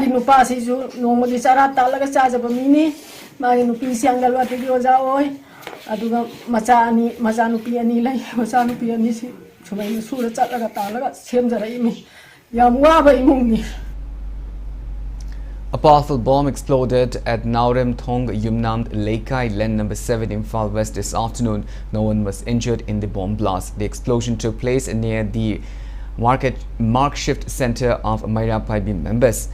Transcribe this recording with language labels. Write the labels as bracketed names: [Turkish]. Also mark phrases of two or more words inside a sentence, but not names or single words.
[Manipuri] nupa sisu nongmagi chara talaga chajaba mini mari nupi siangalwa tegi oja oi aduga macha nupi ani lai macha nupi ani si sumai sura chalaga talaga semjara imi yam waba imungni. [English] A powerful bomb exploded at Naurem Thong Yumnam Leikai Len number 7 in Imphal West this afternoon. No one was injured in the bomb blast. The explosion took place near the Markshift Center of Maira Paibi members.